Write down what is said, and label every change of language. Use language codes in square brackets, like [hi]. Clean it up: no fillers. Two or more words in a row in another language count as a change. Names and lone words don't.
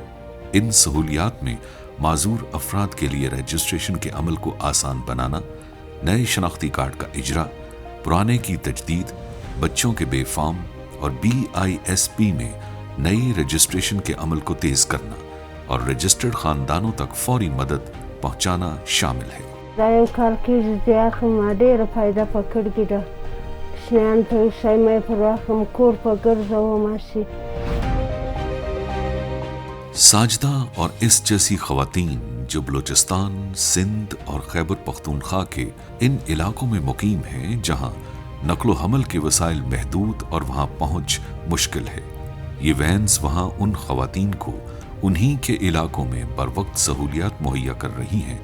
[ur] ان سہولیات میں معذور افراد کے لیے رجسٹریشن کے عمل کو آسان بنانا، نئے شناختی کارڈ کا اجرا، پرانے کی تجدید، بچوں کے بے فارم اور BISP میں نئی رجسٹریشن کے عمل کو تیز کرنا اور رجسٹرڈ خاندانوں تک فوری مدد پہنچانا شامل ہے۔ [ps] دا یو کال کېږي چې اخم ما ډېره فایده په کړې ده، کوچنیان ته یو شی مې پر واخم، کور په ګرځوم هسې۔ [ur] ساجدہ اور اس جیسی خواتین جو بلوچستان، سندھ اور خیبر پختونخوا کے ان علاقوں میں مقیم ہیں جہاں نقل و حمل کے وسائل محدود اور وہاں پہنچ مشکل ہے، یہ وینز وہاں ان خواتین کو انہی کے علاقوں میں بروقت سہولیات مہیا کر رہی ہیں۔